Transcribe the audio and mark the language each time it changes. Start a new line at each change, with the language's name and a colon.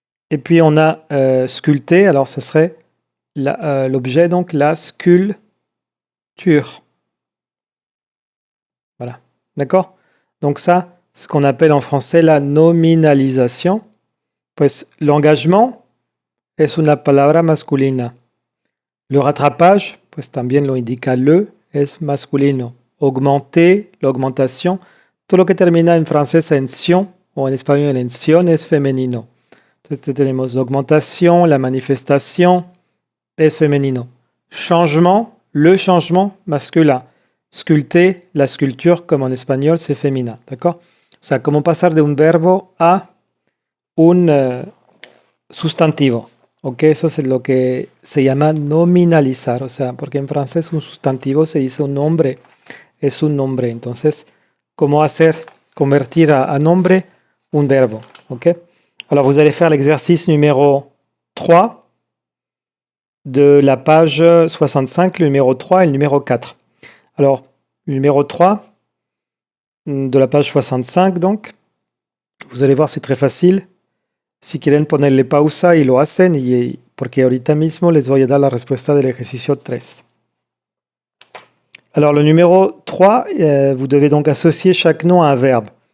French: Et puis on a sculpté, alors ce serait l'objet, donc la sculpture. Voilà, d'accord? Donc ça, ce qu'on appelle en français la nominalisation.
Spanish: Pues l'engagement es una palabra masculina. Le rattrapage, pues también lo indica le, es masculino. Augmenter, l'augmentation, todo lo que termina en francés en sion o en español en sion es femenino. Entonces tenemos l'augmentation, la manifestation, es femenino.
French: Changement, le changement masculin. Sculpter, la sculpture, comme en espagnol, c'est féminin. D'accord?
Spanish: O sea, como pasar de un verbo a un sustantivo. ¿Ok? Eso es lo que se llama nominalizar. O sea, porque en francés un sustantivo se dice un nombre. Es un nombre. Entonces, ¿cómo hacer? Convertir a nombre un verbo. ¿Ok?
French: Alors, vous allez faire l'exercice numéro 3 de la page 65, le numéro 3 et le numéro 4. Alors, le numéro 3 de la page 65, donc, vous allez voir, c'est très facile.
Spanish: Si quieren ponerle pausa y lo hacen, porque ahorita mismo les voy a dar la respuesta del ejercicio 3.
French: Alors, le numéro 3, vous devez donc associer chaque nom à un verbe.